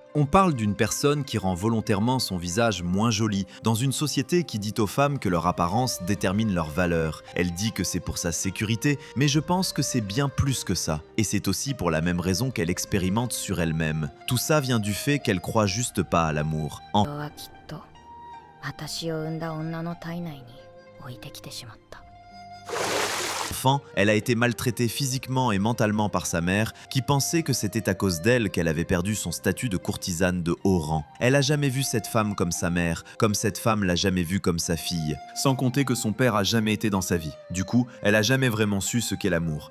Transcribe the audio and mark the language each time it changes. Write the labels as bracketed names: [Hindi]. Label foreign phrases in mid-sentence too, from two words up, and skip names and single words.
[French] On parle d'une personne qui rend volontairement son visage moins joli, dans une société qui dit aux femmes que leur apparence détermine leur valeur. Elle dit que c'est pour sa sécurité, mais je pense que c'est bien plus que ça. Et c'est aussi pour la même raison qu'elle expérimente sur elle-même. Tout ça vient du fait qu'elle croit juste pas à l'amour. [Japanese] 人はきっと私を産んだ女の体内に置いてきてしまった。 [French] Enfant, elle a été maltraitée physiquement et mentalement par sa mère, qui pensait que c'était à cause d'elle qu'elle avait perdu son statut de courtisane de haut rang. Elle a jamais vu cette femme comme sa mère, comme cette femme l'a jamais vue comme sa fille. Sans compter que son père a jamais été dans sa vie. Du coup, elle a jamais vraiment su ce qu'est l'amour.